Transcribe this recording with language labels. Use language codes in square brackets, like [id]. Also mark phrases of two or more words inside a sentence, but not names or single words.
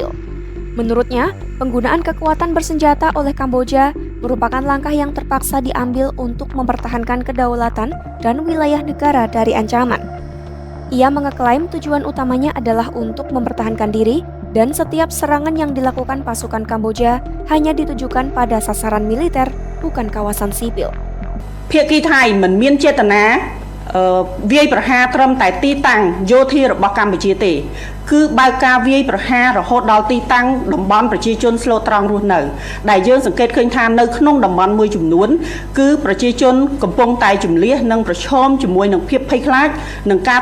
[id] Menurutnya, penggunaan kekuatan bersenjata oleh Kamboja merupakan langkah yang terpaksa diambil untuk mempertahankan kedaulatan dan wilayah negara dari ancaman. Ia mengeklaim tujuan utamanya adalah untuk mempertahankan diri dan setiap serangan yang dilakukan pasukan Kamboja hanya ditujukan pada sasaran militer, bukan kawasan sipil. [km] ភាគីថៃមិនមានចេតនាវាយប្រហារត្រឹមតែទីតាំងយោធារបស់កម្ពុជាទេគឺបើកការវាយប្រហាររហូតដល់ទីតាំងតំបន់ប្រជាជនស្លូតត្រង់រស់នៅ ដែលយើងសង្កេតឃើញថានៅក្នុងតំបន់មួយចំនួនគឺប្រជាជនកំពុងតែជម្លៀសនិងប្រឈមជាមួយនឹងភាពភ័យខ្លាចនិងការ